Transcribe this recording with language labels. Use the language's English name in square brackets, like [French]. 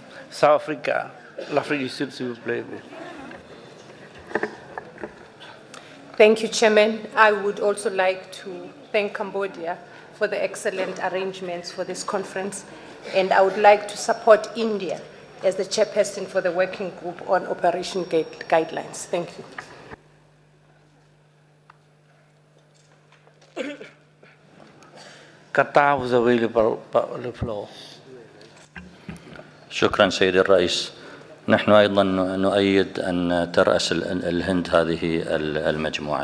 [French] South Africa, l'Afrique du Sud, s'il vous plaît. [English] Thank you, Chairman. I would also like to thank Cambodia for the excellent arrangements for this conference, and I would like to support India as the chairperson for the working group on operation guidelines. Thank you. Qatar was available for the floor. [Arabic] شكرا سيدي الرئيس. نحن أيضا نؤيد أن ترأس الهند هذه المجموعة.